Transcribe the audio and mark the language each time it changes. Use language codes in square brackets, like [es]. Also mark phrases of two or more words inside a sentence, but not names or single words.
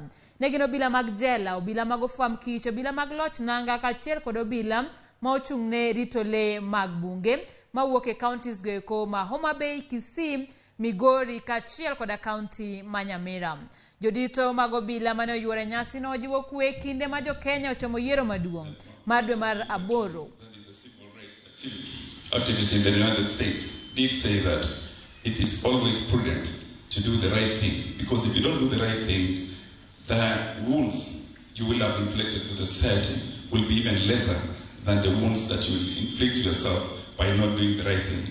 [luo] Negin obila mag jela, obila mag ofwam kich, obila mag loch nanga kachiel kod obila ma ochung'ne rito le mag bunge mawuok e counties go eko ma Homa Bay, Kisii, Migori kachiel koda county ma Nyamira. Jodito mag obila mane oyuore nyasi no ojiwo kwe kinde ma jo Kenya ochomo yiero maduong' mar dwe mar 8. [en] Activists in the United States did say that it is always prudent to do the right thing, because if you don't do the right thing, the wounds you will have inflicted to the society will be even lesser than the wounds that you will inflict yourself by not doing the right thing.